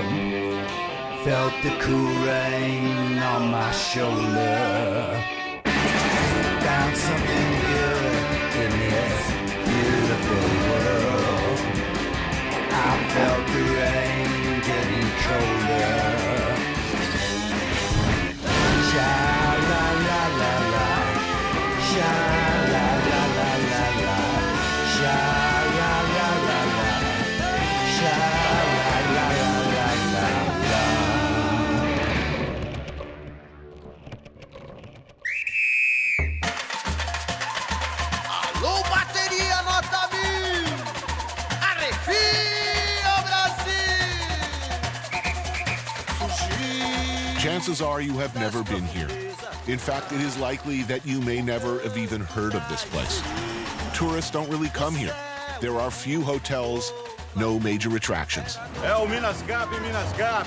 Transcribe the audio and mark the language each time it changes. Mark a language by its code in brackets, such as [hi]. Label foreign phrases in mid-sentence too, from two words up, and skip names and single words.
[en] Felt the cool rain on my shoulder. Found something good in this beautiful world. I felt the rain getting colder. Sha la la la la, sha la la la la la, sha la la la la, sha la la la la la. [pt] Alô, bateria nota 1000! Arrepia, Brasil! Sushi! [en] Chances are you have never been here. In fact, it is likely that you may never have even heard of this place. Tourists don't really come here. There are few hotels, no major attractions. [pt] É o Minas Gerais, Minas Gerais.